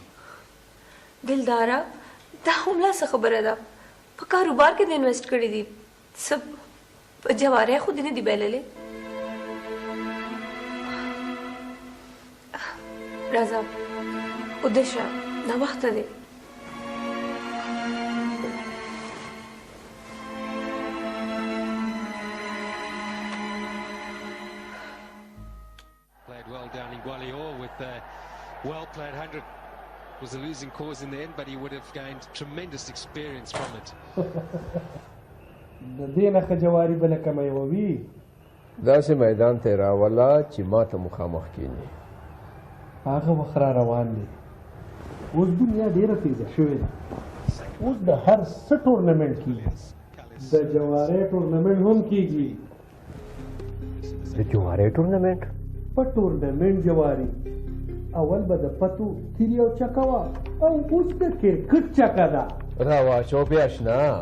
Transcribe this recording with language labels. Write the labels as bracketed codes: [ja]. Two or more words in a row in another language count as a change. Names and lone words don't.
[ps] دلداره دا هملا څه خبره ده؟ په کاروبار کې دې انویسټ کړي دي، څه په جوارح خو دې نه دي بایللې؟ راځه اوده شه، ناوخته دی. [en] Played well down in Gwalior with a well-played 100. Was a losing cause in the end, but he would have gained tremendous experience from it. [ps] د دې نه ښه جواري به نه کمیوي. داسې میدان ته یې راوله چې ما ته مخامخ کیني. هغه وخت را روان دی. اوس دنیا ډېره تیزه شوې ده. اوس د هر څه ټورنمنټ کېږي. د جوارۍ ټورنمنټ هم کېږي. د جوارۍ ټورنمنټ؟ په ټورنمنټ جواري اول به د پتو تیرې او چکه وه او اوس د کرکټ چکه ده. را واچو بیا اشنا.